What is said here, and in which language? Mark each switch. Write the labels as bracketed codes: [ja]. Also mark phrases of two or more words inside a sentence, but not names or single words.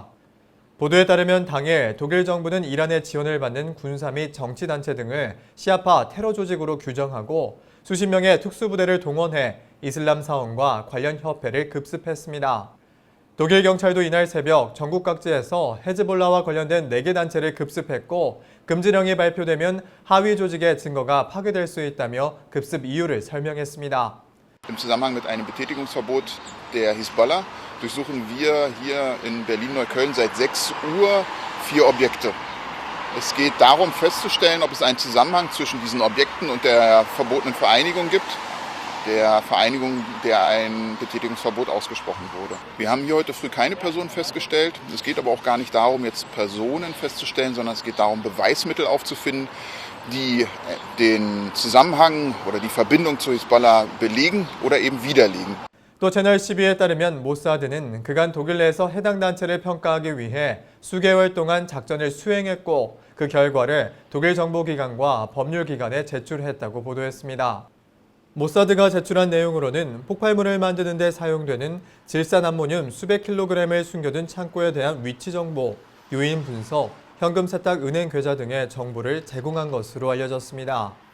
[ko] 보도에 따르면 당일 독일 정부는 이란의 지원을 받는 군사 및 정치단체 등을 시아파 테러 조직으로 규정하고 수십 명의 특수부대를 동원해 이슬람 사원과 관련 협회를 급습했습니다. 독일 경찰도 이날 새벽 전국 각지에서 헤즈볼라와 관련된 4개 단체를 급습했고 금지령이 발표되면 하위 조직의 증거가 파괴될 수 있다며 급습 이유를 설명했습니다. [de] Im Zusammenhang mit einem Betätigungsverbot der Hisbollah durchsuchen wir hier in Berlin-Neukölln seit 6 Uhr 4 Objekte. Es geht darum festzustellen, ob es einen Zusammenhang zwischen diesen Objekten und der verbotenen Vereinigung gibt, der Vereinigung, der ein Betätigungsverbot ausgesprochen wurde. Wir haben hier heute früh keine Personen festgestellt. Es geht aber auch gar nicht darum, jetzt Personen festzustellen, sondern es geht darum, Beweismittel aufzufinden, die den Zusammenhang oder die Verbindung zu Hisbollah belegen oder eben widerlegen. [ko] 또 채널 12에 따르면 모사드는 그간 독일 내에서 해당 단체를 평가하기 위해 수개월 동안 작전을 수행했고 그 결과를 독일 정보기관과 법률기관에 제출했다고 보도했습니다. 모사드가 제출한 내용으로는 폭발물을 만드는 데 사용되는 질산암모늄 수백 킬로그램을 숨겨둔 창고에 대한 위치 정보, 요인 분석, 현금 세탁 은행 계좌 등의 정보를 제공한 것으로 알려졌습니다.